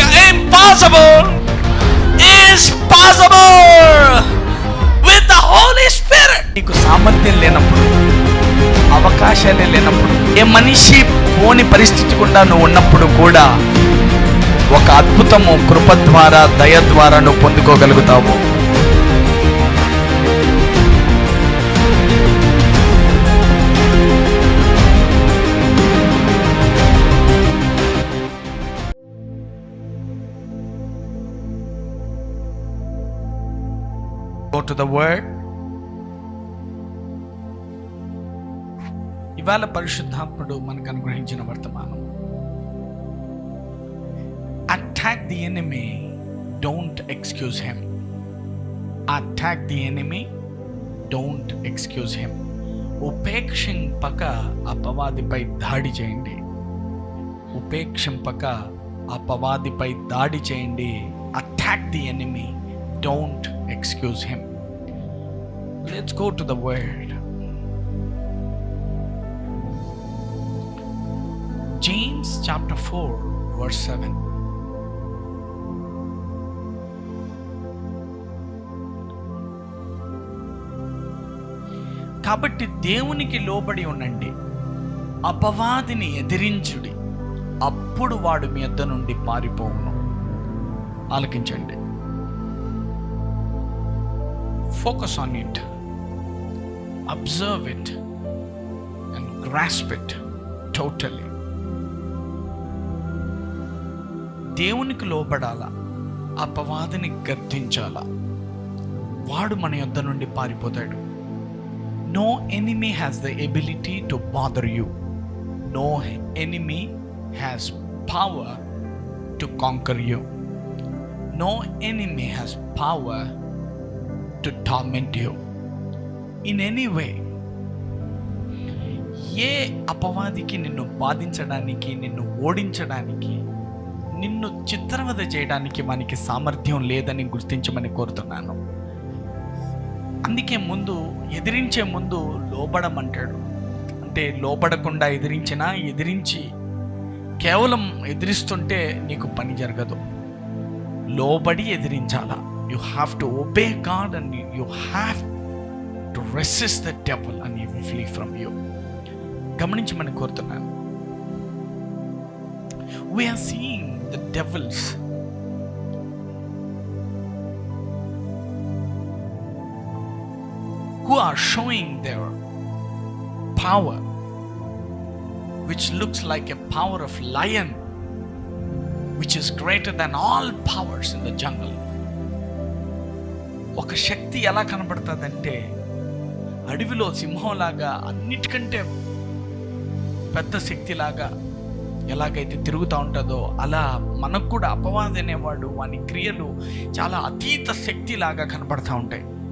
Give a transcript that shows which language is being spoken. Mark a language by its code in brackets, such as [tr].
[en] impossible is possible with the Holy Spirit. [te] నీకు సామర్థ్యం లేనప్పుడు, అవకాశాలే లేనప్పుడు, ఏ మనిషి పోని పరిస్థితి గుండా నువ్వు ఉన్నప్పుడు కూడా ఒక అద్భుతము కృప ద్వారా, దయ ద్వారా నువ్వు పొందుకోగలుగుతావు. [en] Go to the word. [te] ఇవాళ పరిశుద్ధాత్ముడు మనకు అనుగ్రహించిన వర్తమానం. [en] Attack the enemy, don't excuse him. Attack the enemy, don't excuse him. [te] ఉపేక్షింపక అపవాదిపై దాడి చేయండి. ఉపేక్షింపక అపవాదిపై దాడి చేయండి. [en] Attack the enemy, don't excuse him. Let's go to the word. James chapter 4 verse 7. [te] కాబట్టి దేవునికి లోబడి ఉండండి, అపవాదిని ఎదిరించుడి, అప్పుడు వాడు మీ యొద్ద నుండి పారిపోవును. ఆలకించండి. [en] Focus on it, observe it and grasp it totally. [te] దేవునికి లోబడాలా, అపవాదిని గద్దించాలా, వాడు మన యొద్ద నుండి పారిపోతాడు. [en] No enemy has the ability to bother you. No enemy has power to conquer you. No enemy has power to torment you in any way. [te] ఏ అపవాదికి నిన్ను బాధించడానికి, నిన్ను ఓడించడానికి, నిన్ను చిత్రవద చేయడానికి మనకి సామర్థ్యం లేదని గుర్తించమని కోరుతున్నాను. అందుకే ముందు ఎదిరించే ముందు లోబడమంటాడు. అంటే లోబడకుండా ఎదిరించినా, ఎదిరించి కేవలం ఎదిరిస్తుంటే నీకు పని జరగదు. లోబడి ఎదిరించాలా. [en] You have to obey God and you have to resist the devil and he will flee from you. [te] గమనించమని కోరుతున్నాను. [en] We are seeing the devils who are showing their power, which looks like a power of lion, which is greater than all powers in the jungle. [te] ఒక శక్తి ఎలా కనబడుతుందంటే, అడవిలో సింహంలాగా, అన్నిటికంటే పెద్ద శక్తిలాగా ఎలాగైతే తిరుగుతూ ఉంటుందో, అలా మనకు కూడా అపవాది అనేవాడు, వాని క్రియలు చాలా అతీత శక్తిలాగా కనబడుతూ ఉంటాయి.